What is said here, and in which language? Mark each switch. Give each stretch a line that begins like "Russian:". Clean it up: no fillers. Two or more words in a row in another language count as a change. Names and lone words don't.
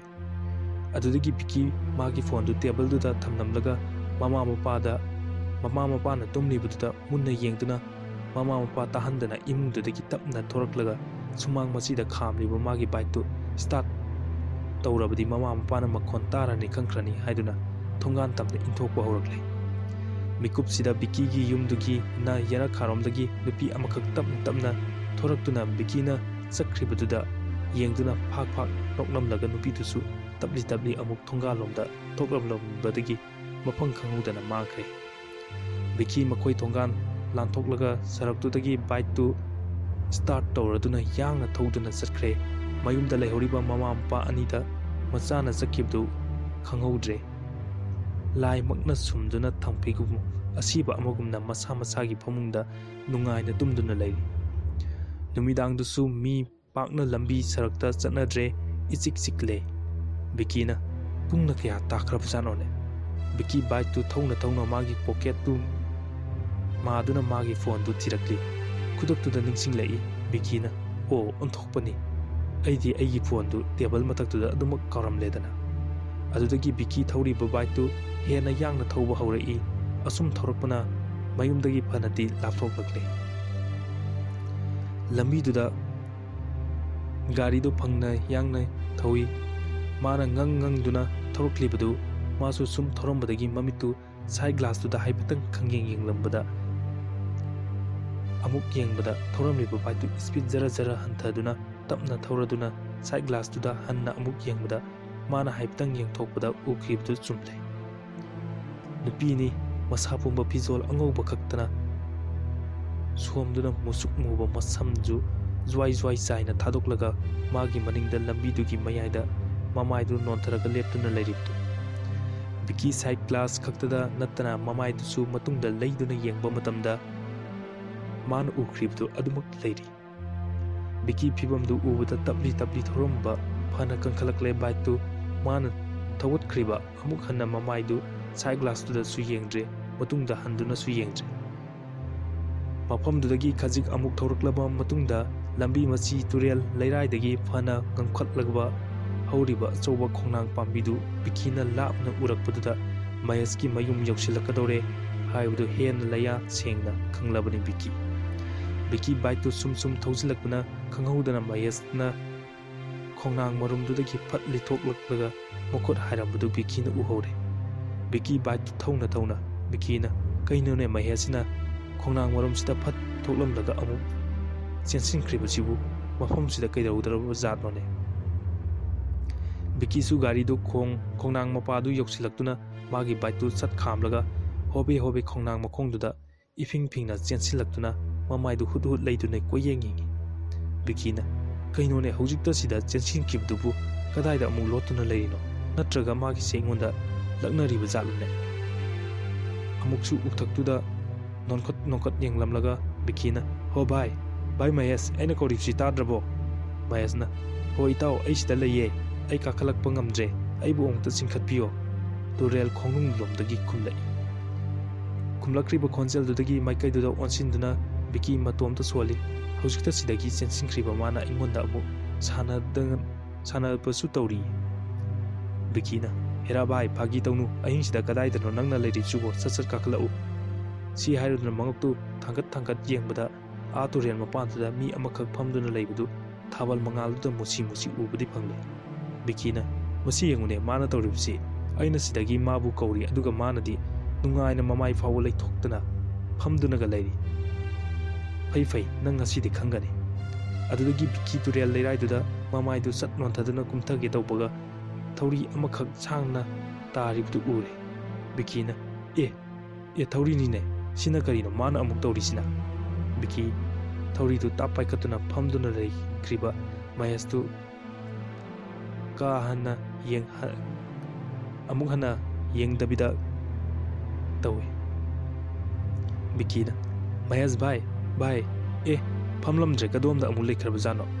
Manipuri: Adudagi Biki magi phone du table du da thamnamlaga mama mapa na tumlibuda munna yengduna mama mapa tahandana imungdudagi tapna thoraklaga sumang masida khamliba magi bike tu start tawrabadi mama mapa na makhon tarani khangkrani haiduna thongan tamna inthokpa horakle. Mikupsida Biki gi yumdugi na yara kharomdagi nupi amakhak tapna thoraktuna Biki na sakribaduda yengduna phak noknamlaga nupi tusu tabli amuk thongalomda thokramlambadagi mafang khangudana mangkhre. Biki makoi thongan lanthoklaga saraktudagi bike tu start tawraduna yangna thoduna satkre. Mayumda lehoriba mama mapa anida machana sakibdu khanghodre. Lai makna sumduna thamphigum asiba amagumna masagi phamungda nungaina tumduna lei. Numidangdusu mi pakna lambi sarakta chatnadre ichik Bikina pungna kya takrabsanone. Biki bike tu thona magi pocket tu maduna magi phone tu thirakli. Kudok tu da ningsing lai Bikina o onthokpani. Aidi aigi phone tu table matak tu da adumak karam ledana. Adudagi Biki thori ba bike tu hena yangna thoba haurai asum thorakpana mayumdagi phanati lapthokakle. Lambi tu da gari do phangna yangna thawi mana ngang duna thoraklibadu masu sum thorombadagi mamitu side glass tu da haipatang khangyeng lambada amuk yengbada thoramliba bike tu speed zara hantaduna tapna thoraduna side glass tu da hanna amuk yengbada mana haipatang yengthokpada ukhibdu chumle. Nupini masapumba pizol angauba khaktana somduna musuk muba masamju zwai chaina thadoklaga magi maningda lambi dugi mayaida mamaidu nontharaga leptuna leiribtu. Biki side glass khaktada nattana mamaidusu matungda leiduna yengba matamda man ukribdu adumak leiri. Biki phibamdu ubada tabli thoromba phana kankhalakle bike tu man thawat kriba amuk hanna mamaidu side glass tu da su yengdre matungda handuna su yengdre. Mafamdudagi khajik amuk thoraklaba matungda lambi machi turel leiraidagi phana gangkhatlagba hauriba achauba khongnang pambidu Bikina lapna urakpaduda Mayaski mayum yausilakadore haibudu hen laya sengna khanglabani Biki bike tu sum thausilakpana khanghaudana Mayasna khongnang marumdudagi phatli thoklaklaga mokhot hairambudu Bikina uhore. Biki bike tu thona Bikina kainone Mayasina khongnang marumsida phat thoklamlaga amu chensinkribasibu mafamsida kaidaudaraba zatnone. Biki su gari do khongnang mapadu yoksilaktuna magi bike tu sat khamlaga hobe khongnang makhongduda ifingna chensilaktuna mamaidu hut leidune koyengi. Bikina kainone hojikta sida chensinkibdubu kadaida amuk lotuna leirino natraga magi sengonda laknariba zatlune. Amuksu ukthaktuda nonkot yenglamlaga Bikina ho bhai Mayas aina koripsi tadrabo. Mayasna ho itao aisida leye ai kakhalakpa ngamdre aibu ongta singkhatpio tu rel khongnung lomdagi khumlakriba khonjel dudagi maikai duda onsinduna Biki matomta soli hojikta sidagi chensinkriba mana ingonda amu sana pasu tawri. Bikina hera bai phagi tawnu ahingsida kadaidano nangna leiri chubo satsat kakhalau si hairuduna mangaktu thangkat yengbada atu rel mapantuda mi amakhak phamduna leibudu thabal mangalduda musi ubudi phangle. Bikina masi yengune mana tawribsi aina sidagi mabu kauri aduga manadi nungaina mamai fawo leithoktana phamdunaga leiri. Fai nang ngasidi khangani. Adudagi Biki turel leiraiduda mamaidu sat nonthaduna kumthage tawbaga thawri amakhak sangna taribdu ure. Bikina e thawri nine sina karino mana amuk tawrisina. Biki thawri tu tapai katuna phamduna lei kriba Mayastu ka hana amuk hana yengdabida tawi Bikina Mahesh bhai famlamdre kadom da amul lekhra jano